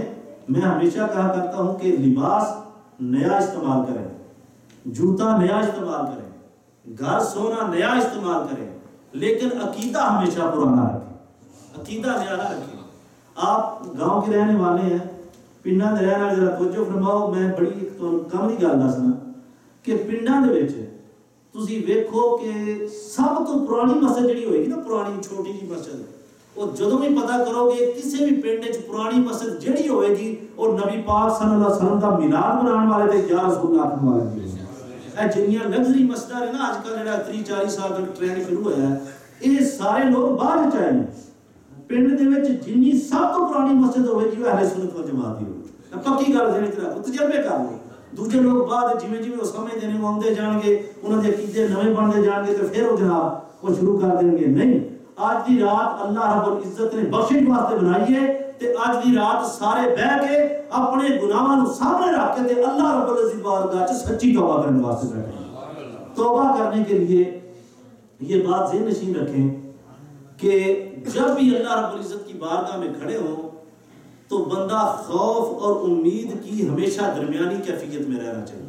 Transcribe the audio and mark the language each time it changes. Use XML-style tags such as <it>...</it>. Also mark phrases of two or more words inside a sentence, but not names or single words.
<ur>میں ہمیشہ کہا کرتا ہوں کہ لباس نیا استعمال کریں، جوتا نیا استعمال کریں، گھر سونا نیا استعمال کریں، لیکن عقیدہ ہمیشہ پرانا رکھیں، عقیدہ نیا نہ رکھیں. آپ گاؤں کے رہنے والے ہیں،</ur> <pa>پنڈاں دے رہنے والے،</pa> <ur>ذرا توجہ فرماؤ.</ur> <pa>میں بڑی کم دی گل دسنا کہ پنڈاں دے وچ تسی ویکھو کہ سب تو پرانی مسجد جڑی ہوئے گی نا، پرانی چھوٹی جی مسجد، وہ جدوں بھی پتہ کرو گے کسی بھی پنڈ وچ پرانی مسجد جڑی ہوئے گی اور نبی پاک صلی اللہ علیہ وسلم دا میلاد منانے والے تے یا رسول اللہ کہنے والے ہیں. اے جنیاں لگژری مسجد ہے نا، اج کل جڑا 30-40 سال کا ٹرینڈ شروع ہویا ہے،</pa> <ur>یہ سارے لوگ باہر چائے ہیں.</ur> <pa>پنڈ دے وچ جنی سب تو پرانی مسجد ہوئے گی وہ اہل سنت والجماعت دی ہوئے. پکی گل ذہن وچ رکھو، تجربے کر لو. دوسرے لوگ بعد جویں جویں وہ سمجھتے ہیں وہ آتے جان گے، انہوں کے عقیدے نویں بنتے جان گے،</pa> <ur>تو پھر وہ جناب وہ شروع کر دیں گے.</ur> <pa>نہیں، آج دی رات اللہ رب العزت نے بخشش واسطے بنائی ہے، تے آج دی رات سارے بہ کے اپنے گناہاں نو سامنے رکھ کے تے اللہ رب العزت کی بارگاہ وچ سچی توبہ کرنے واسطے بیٹھے.</pa> <ur>توبہ کرنے کے لیے یہ بات ذہن نشین رکھیں کہ جب بھی اللہ رب العزت کی بارگاہ میں کھڑے ہوں تو بندہ خوف اور امید کی ہمیشہ درمیانی کیفیت میں رہنا چاہیے.</ur>